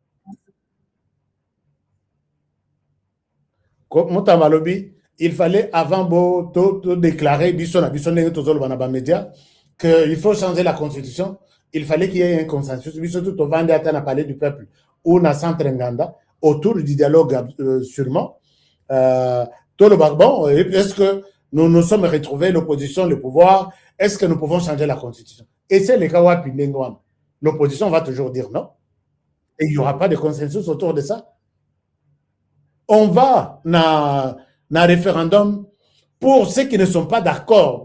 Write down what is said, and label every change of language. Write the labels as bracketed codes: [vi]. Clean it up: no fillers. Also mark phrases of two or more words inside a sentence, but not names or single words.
[fr] Mutamba Lobi, il fallait avant de déclarer qu'il faut changer la Constitution. Il fallait qu'il y ait un consensus. Tout a parlé du peuple ou na centre Nganda autour du dialogue sûrement. Tout le bon, est-ce que nous nous sommes retrouvés, l'opposition, le pouvoir, est-ce que nous pouvons changer la Constitution? Et c'est le cas où l'opposition va toujours dire non. Et il n'y aura pas de consensus autour de ça. On va dans un référendum pour ceux qui ne sont pas d'accord.